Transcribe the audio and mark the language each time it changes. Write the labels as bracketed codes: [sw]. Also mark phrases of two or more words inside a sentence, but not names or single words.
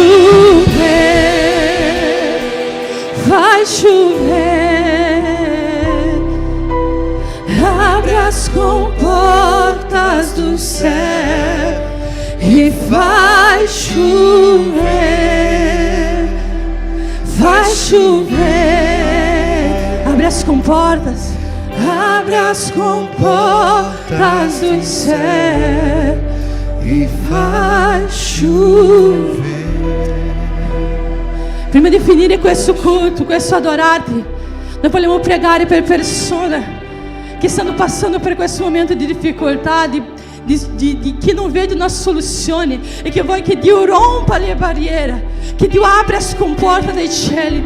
[pt] chover, faz chover, abre as comportas do céu e faz chover, faz chover, abre as comportas do céu e faz chover. [it] Prima di finire questo culto, questo adorarti, noi vogliamo pregare per persone che stanno passando per questo momento di difficoltà, che non vedono soluzioni e che vuoi che Dio rompa le barriere, che Dio apra [pt] as comportas [it] dei cieli.